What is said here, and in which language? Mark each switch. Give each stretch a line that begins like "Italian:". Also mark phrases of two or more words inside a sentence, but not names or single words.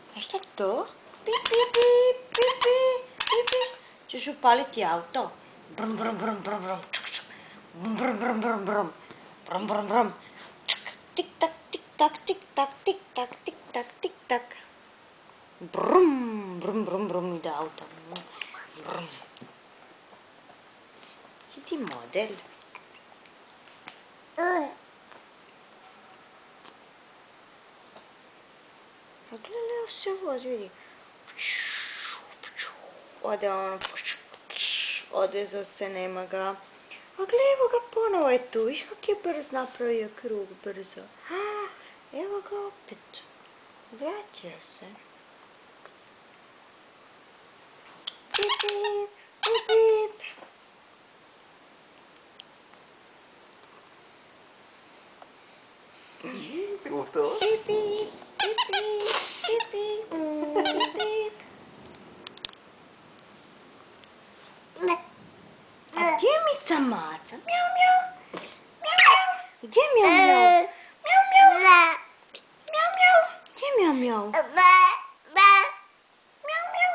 Croatian: Šta je to? Pip, pip, pip, pip, pip, pip, pip. Ćeš upaliti auto? Brum, brum, brum, brum, brum, čuk, čuk. Brum, brum, brum, brum, brum. Brum, brum, brum. Čuk. Tik, tak, tik, tak, tik, tak, tik, tak, tik, tak, tik, tak. Brum, brum, brum, brum, ide auto. Brum. Si ti model? Ma gledaj, se vozi, vidi. Ode ono, odvezao se, nema ga. A gle, evo ga, ponovo je tu, viš kak je brz napravio krug, brzo. Evo ga opet, vratio se. Pip, pip, pip, pip.
Spanish: ¿Te gustó? Pip, pip, pip, pip, pip, pip, pip.
Croatian: A gdje je Mica Maca? Mjau, mjau. Mjau, mjau. Gdje je mjau, mjau? Mjau, mjau. Mjau, mjau. Gdje je mjau, mjau? Mjau, mjau.